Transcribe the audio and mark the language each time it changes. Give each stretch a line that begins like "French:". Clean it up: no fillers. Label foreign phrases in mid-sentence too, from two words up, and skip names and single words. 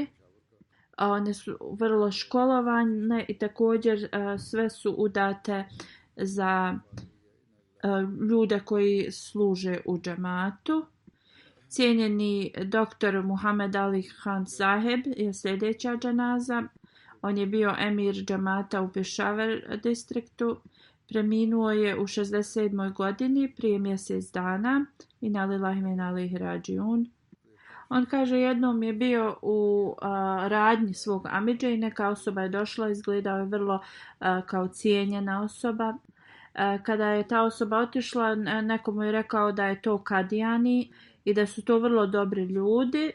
Bosnian: One su vrlo školovane i također sve su udate za ljude koji služe u džematu. Cijenjeni doktor Muhammed Ali Khan Saheb je sljedeća dženaza. On je bio emir džemata u Peshawar distriktu. Preminuo je u 67. godini prije mjesec dana.
Arabic: إنا لله وإنا إليه راجعون.
Bosnian: On kaže jednom je bio u radnji svog amidže i neka osoba je došla, izgledao je vrlo kao cijenjena osoba. Kada je ta osoba otišla, nekomu je rekao da je to Kadijani i da su to vrlo dobri ljudi.